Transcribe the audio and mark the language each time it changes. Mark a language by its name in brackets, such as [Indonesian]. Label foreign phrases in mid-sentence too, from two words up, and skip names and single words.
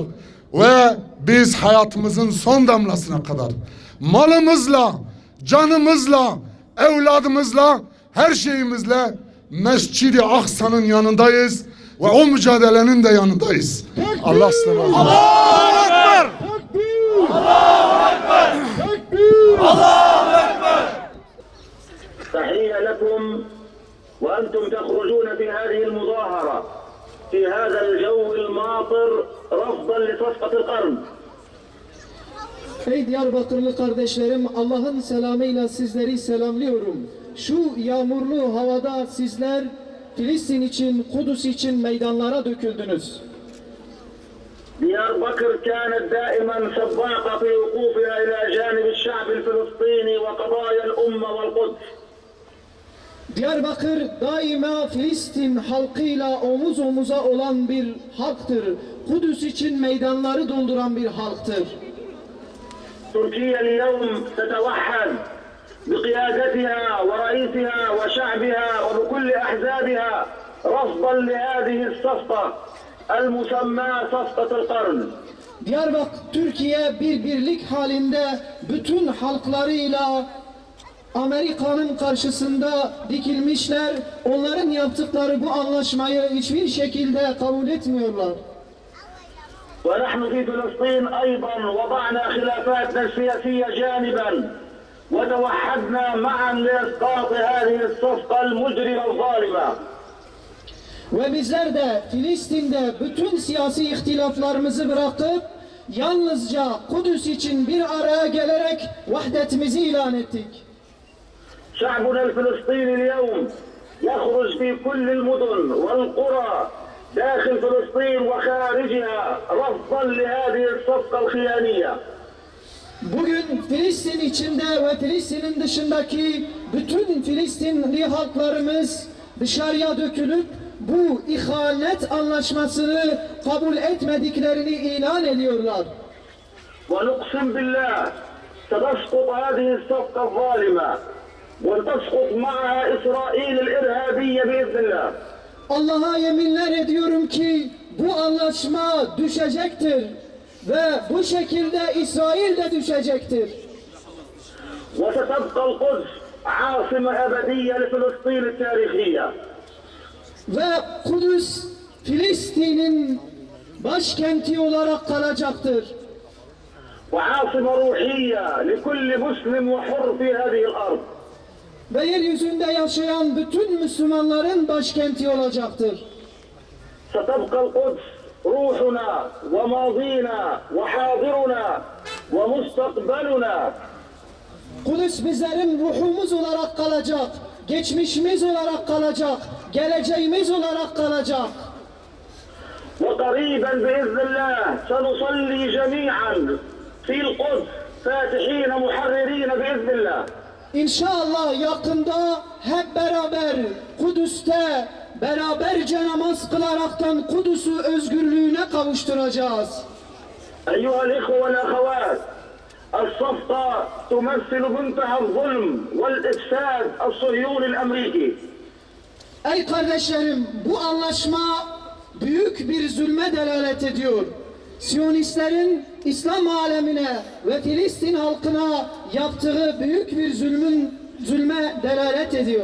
[Turkish] Ve biz hayatımızın son damlasına kadar malımızla, canımızla, evladımızla, her şeyimizle Mescid-i Aksa'nın yanındayız ve o mücadelenin de yanındayız. Allah size razı olsun. Allahu Ekber! Tekbir! Allahu Ekber! Tekbir! Allahu Ekber! [Arabic] تحية لكم وأنتم تخرجون في هذه المظاهرة في هذا الجو الماطر رفضا لصفقة القرن. [Turkish] Ey Diyarbakırlı kardeşlerim, Allah'ın selamıyla sizleri selamlıyorum. Şu yağmurlu havada sizler Filistin için, Kudüs için meydanlara döküldünüz. [Arabic] دياربكر كانت دائما سباقة في وقوفها إلى جانب الشعب الفلسطيني وقضايا الأمة والقدس. [Turkish] Diyarbakır daima Filistin halkıyla omuz omuza olan bir halktır. Kudüs için meydanları dolduran bir halktır. [Arabic] تركيا اليوم تتوحد بقيادتها ورئيسها وشعبها وبكل أحزابها رفضا لهذه الصفقة المسمى صفقة القرن. [Turkish] Diyarbakır, Türkiye bir birlik halinde bütün halklarıyla Amerika'nın karşısında dikilmişler. Onların yaptıkları bu anlaşmayı hiçbir şekilde kabul etmiyorlar. [Arabic] ونحن في فلسطين أيضا وضعنا خلافاتنا السياسية جانبا وتوحدنا معا لإسقاط هذه الصفقة المجرمة الظالمة. [Turkish] Ve bizler de Filistin'de bütün siyasi ihtilaflarımızı bırakıp yalnızca Kudüs için bir araya gelerek vahdetimizi ilan ettik. [Arabic] شعبنا الفلسطيني اليوم يخرج في كل المدن والقرى داخل فلسطين وخارجها رفضا لهذه الصفقة الخيانية. [Turkish] Bugün Filistin içinde ve Filistin'in dışındaki bütün Filistinli halklarımız dışarıya dökülüp bu ihanet anlaşmasını kabul etmediklerini ilan ediyorlar. [Arabic] ونقسم بالله ستسقط هذه الصفقة الظالمة وتسقط معها إسرائيل الإرهابية بإذن الله. [Turkish] Allah'a yeminler ediyorum ki bu anlaşma düşecektir ve bu şekilde İsrail de düşecektir. [Arabic] وستبقى القدس عاصمة أبدية لفلسطين التاريخية. [Turkish] Ve Kudüs Filistin'in başkenti olarak kalacaktır. [Arabic] وعاصمة روحية لكل مسلم وحر في هذه الأرض. [Turkish] Ve yeryüzünde yaşayan bütün Müslümanların başkenti olacaktır. [Arabic] ستبقى القدس روحنا وماضينا وحاضرنا ومستقبلنا. [Turkish] Kudüs bizlerin ruhumuz olarak kalacak, geçmişimiz olarak kalacak, geleceğimiz olarak kalacak. [Arabic] وقريبا بإذن الله سنصلي جميعا في القدس فاتحين محررين بإذن الله. [Turkish] İnşallah yakında hep beraber Kudüs'te beraberce namaz kılaraktan Kudüs'ü özgürlüğüne kavuşturacağız. [Arabic] أيها الإخوة والأخوات الصفقة تمثل منتهى الظلم والإفساد الصهيوني الأمريكي. [Turkish] Ey kardeşlerim, bu anlaşma büyük bir zulme delalet ediyor. Siyonistlerin İslam alemine ve Filistin halkına yaptığı büyük bir zulme delalet ediyor.